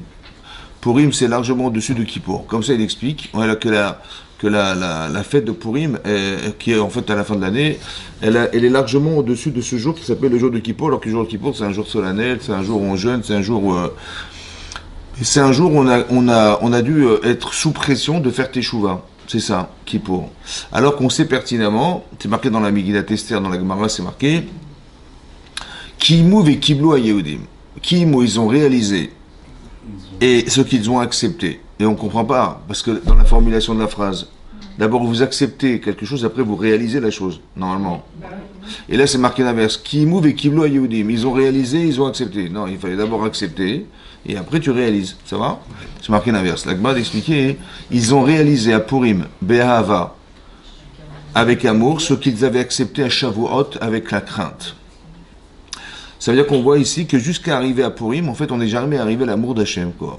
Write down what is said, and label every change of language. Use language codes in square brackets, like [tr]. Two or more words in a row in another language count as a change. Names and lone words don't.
[fr] Purim, c'est largement au-dessus de Kippour. Comme ça, il explique que la fête de Purim, qui est en fait à la fin de l'année, elle est largement au-dessus de ce jour qui s'appelle le jour de Kippour, alors que le jour de Kippour, c'est un jour solennel, c'est un jour où on jeûne, c'est un jour où on a dû être sous pression de faire Teshuvah. C'est ça, Kippour. Alors qu'on sait pertinemment, c'est marqué dans la Megillat Esther, dans la Gemara, c'est marqué [he] קימו וקבלו היהודים. [fr] Kimu, ils ont réalisé, et ce qu'ils ont accepté. Et on ne comprend pas, parce que dans la formulation de la phrase, d'abord vous acceptez quelque chose, après vous réalisez la chose, normalement. Et là c'est marqué l'inverse. [he] קימו וקבלו היהודים. [fr] Ils ont réalisé, ils ont accepté. Non, il fallait d'abord accepter, et après tu réalises. Ça va? C'est marqué l'inverse. La Gemara expliquait, ils ont réalisé à Purim, Be'ahava, avec amour, ce qu'ils avaient accepté à Shavuot avec la crainte. Ça veut dire qu'on voit ici que jusqu'à arriver à Purim, en fait, on n'est jamais arrivé à l'amour d'Hachem, quoi.